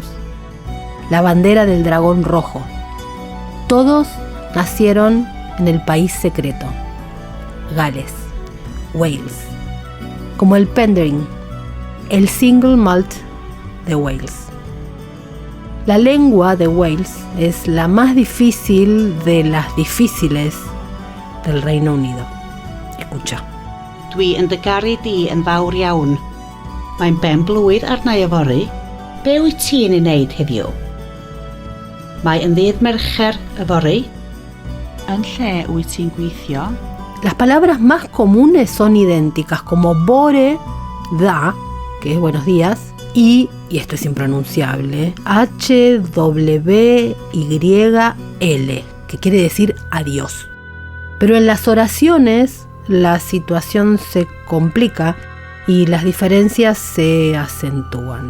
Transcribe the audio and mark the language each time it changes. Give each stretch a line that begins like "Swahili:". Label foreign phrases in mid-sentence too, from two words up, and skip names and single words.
Spanish: La bandera del dragón rojo. Todos nacieron en el país secreto, Gales, Wales, como el Penderyn, el single malt de Wales. La lengua de Wales es la más difícil de las difíciles del Reino Unido. Escucha.
Welsh: Dwi yn dy garu di yn fawr iawn. Mae'n ben blwydd arna i yfory. Be wyt ti'n ei wneud heddiw? Mae yn ddydd Mercher yfory. Yn lle wyt ti'n gweithio?
Spanish: Las palabras más comunes son idénticas, como
Welsh: bore, da,
Spanish: que es buenos días, y esto es impronunciable, HWYL, que quiere decir adiós. Pero en las oraciones la situación se complica y las diferencias se acentúan.